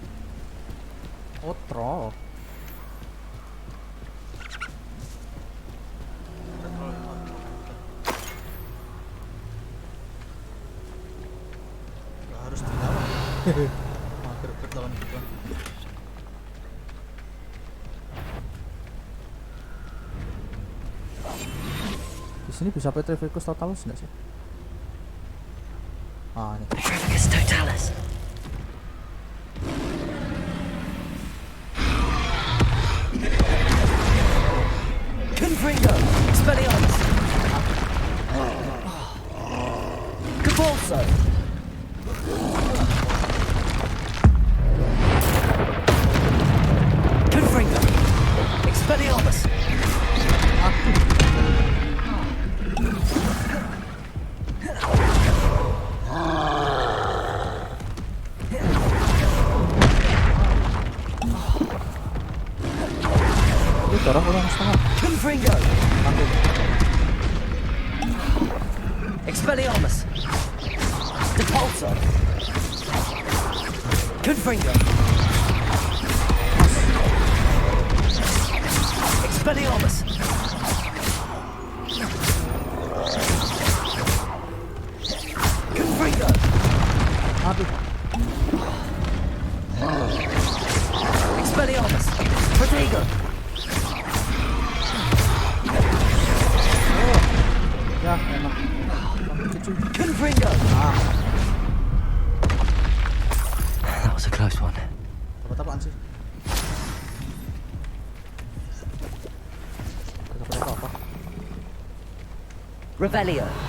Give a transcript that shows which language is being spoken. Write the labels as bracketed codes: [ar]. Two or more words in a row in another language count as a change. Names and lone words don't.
[id] Oh, troll. Gak harus dilawan. Mager bet lawan gitu. Di sini bisa Petrificus Totalus nggak sih? Ah, ini. Petrificus Totalus. Confringo. Expelliarmus. Cabalso. Confringo. Expelliarmus. Ini dorong ulang setengah. Confringo. Expelliarmus. Depulso. Confringo. Expelliarmus. Confringo. Aduh. Expelliarmus. Protego. Ya, enak. Confringo. [en] That was a close one. [id] Dapat apaan sih? Gak dapat apa-apa. Revelio.